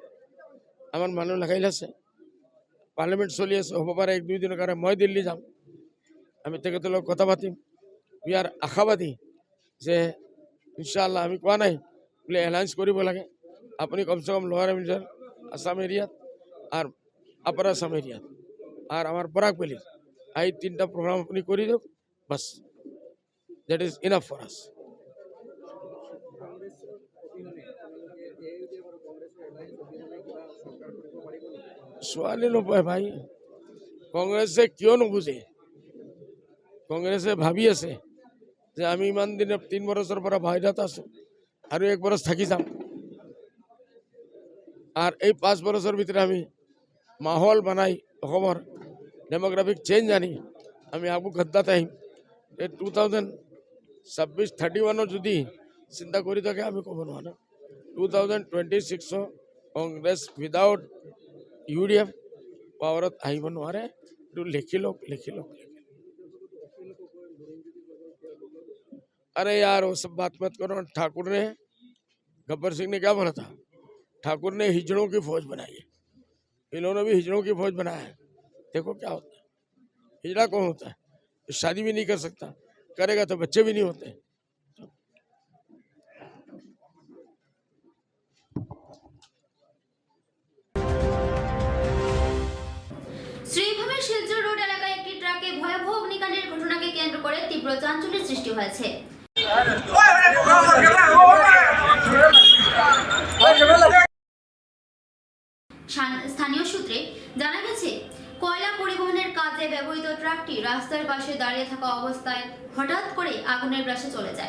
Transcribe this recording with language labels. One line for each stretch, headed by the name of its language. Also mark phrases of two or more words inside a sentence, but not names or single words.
Assamese: আমাৰ মানুহ লগাই আছে, পাৰ্লিয়ামেণ্ট চলি আছে, হ'ব পাৰে 1-2 দিনৰ কাৰণে মই দিল্লী যাম। আমি তেখেতৰ লগত কথা পাতিম।
English: we are
Assamese: আশাবাদী যে ইনশাআল্লাহ, আমি কোৱা নাই বোলে এলায়েন্স কৰিব লাগে। আপুনি কমচে কম লোৱাৰ আসাম এৰিয়াত আৰু আপাৰ আসাম এরিয়াত
Bangla: আর আমার বরাক ভ্যালির এই 3টা প্রোগ্রাম আপনি করে দিও,
Assamese: বাস
English: that is enough for us.
Assamese: ছোৱালী নপায় ভাই, কংগ্ৰেছে কিয় নুবুজে? কংগ্ৰেছে ভাবি আছে যে আমি ইমান দিনে 3 বছৰৰ পৰা বাহিৰত আছো আৰু 1 বছৰ থাকি যাম, আর এই 5 বছৰৰ ভিতরে আমি মাহল বানাই অসমৰ
English: demographic change
Assamese: আনি আমি আবু গদ্দাত আহিম। 2026-31 যদি চিন্তা কৰি থাকে আমি ক'ব নোৱাৰো। 2026 কংগ্ৰেছ উইদাউট ইউডিএফ পাৱাৰত আহিব নোৱাৰে। এইটো লিখি লওক।
Hindi: अरे यार वो सब बात मत करो। ठाकुर ने, गब्बर सिंह ने क्या बोला था? ठाकुर ने हिजड़ों की फौज बनाई है, इन्होंने भी हिजड़ों की फौज बनाया है। देखो क्या होता है। हिजड़ा कौन होता है? शादी भी नहीं कर सकता, करेगा तो बच्चे भी नहीं होते।
Bangla: শ্রীভূমির শিলচর রোড এলাকায় একটি ট্রাকে ভয়াবহ অগ্নিকাণ্ডের ঘটনাকে কেন্দ্র করে তীব্র চাঞ্চল্যের সৃষ্টি হয়েছে। স্থানীয় সূত্রে জানা গেছে, কয়লা পরিবহনের কাজে ব্যবহৃত ট্রাকটি রাস্তার পাশে দাঁড়িয়ে থাকা অবস্থায় হঠাৎ করে আগুনের গ্রাসে চলে যায়।